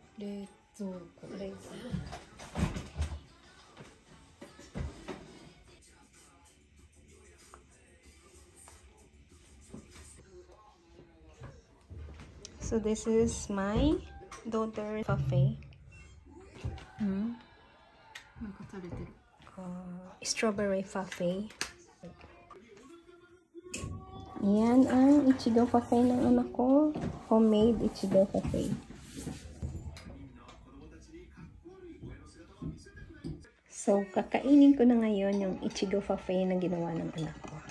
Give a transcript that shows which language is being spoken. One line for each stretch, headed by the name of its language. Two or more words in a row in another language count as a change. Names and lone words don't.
Japanese: 冷蔵庫。冷蔵庫。
English: So this is my daughter parfait.
Japanese: なんか食べてる。
English: Strawberry parfait.
Filipino: Yan ang ichigo parfait ng anak ko. Homemade ichigo parfait. So, kakainin ko na ngayon yung ichigo parfait na ginawa ng anak ko.